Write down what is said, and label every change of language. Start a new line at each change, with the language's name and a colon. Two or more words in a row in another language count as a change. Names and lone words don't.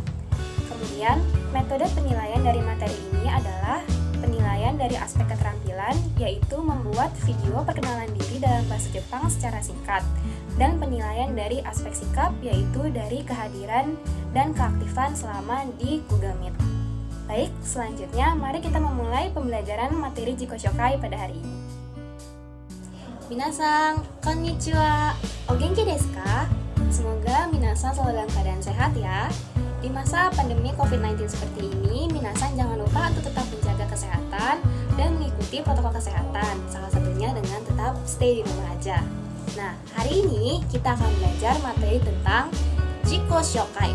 Indonesian: Kemudian, metode penilaian dari materi ini adalah penilaian dari aspek keterampilan, yaitu membuat video perkenalan diri dalam bahasa Jepang secara singkat, dan penilaian dari aspek sikap, yaitu dari kehadiran dan keaktifan selama di Google Meet. Baik, selanjutnya mari kita memulai pembelajaran materi
Japanese: 自己紹介
Indonesian: pada hari ini.
Japanese: みなさん、こんにちは. お元気ですか?
Indonesian: Semoga minasan selalu dalam keadaan sehat ya. Di masa pandemi COVID-19 seperti ini, minasan jangan lupa untuk tetap menjaga kesehatan dan mengikuti protokol kesehatan, salah satunya dengan tetap stay di rumah aja. Nah, hari ini kita akan belajar materi tentang
Japanese: 自己紹介.